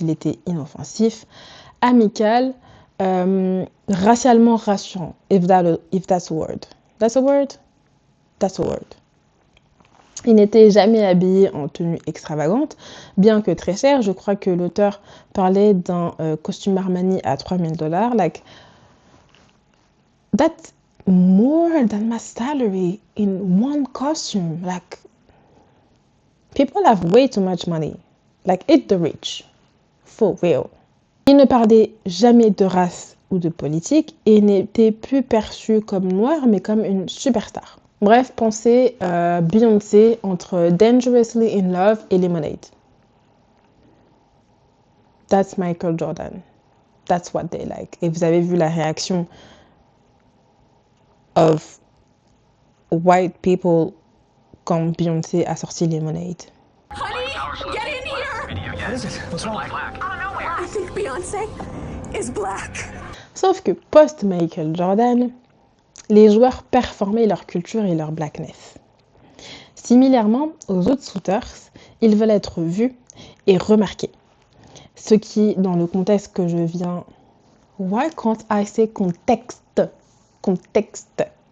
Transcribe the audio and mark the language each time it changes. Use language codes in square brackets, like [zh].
[fr] Il était inoffensif, amical, racialement rassurant, [en] if that's a word. That's a word? That's a word. [fr] Il n'était jamais habillé en tenue extravagante, bien que très cher. Je crois que l'auteur parlait d'un costume Armani à $3,000. [en] Like, that's more than my salary in one costume. Like, people have way too much money. Like, it's the rich. For real. [fr] Il ne parlait jamais de race ou de politique et n'était plus perçu comme noir, mais comme une superstar. Bref, pensez Beyoncé entre Dangerously in Love et Lemonade. [en] That's Michael Jordan. That's what they like. [fr] Et vous avez vu la réaction [en] of white people [fr] quand Beyoncé a sorti Lemonade. [en] Honey, get in here! What is it? What's wrong? I think Beyoncé is black. [fr] Sauf que post-Michael Jordan, les joueurs performaient leur culture et leur blackness. Similairement aux autres shooters, ils veulent être vus et remarqués. Ce qui, dans le contexte que je viens... [en] Why can't I say [fr] contexte? Contexte.